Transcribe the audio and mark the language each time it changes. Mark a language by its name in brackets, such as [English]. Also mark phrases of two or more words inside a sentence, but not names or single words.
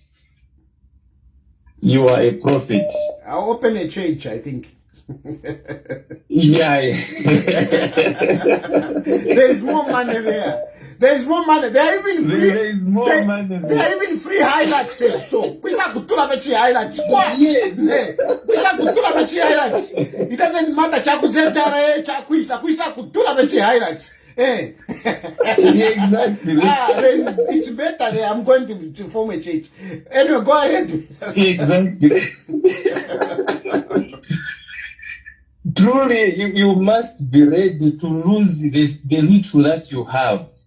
[English] You are a prophet. I'll open a church, I think. Yeah. There's more money there. There's more money. There are even free. There is more money there. There are even free Hilux. So, [Bemba] kwisa kutula bechi Hilux. [English] Yes. [Bemba] Kwisa kutula bechi Hilux. [English] It doesn't matter [Bemba] chakuzentara chakwisa. Kwisa kutula bechi Hilux. [English] Exactly. It's better there. I'm going to form a church. Anyway, go ahead. Exactly. Truly, you must be ready to lose the little that you have.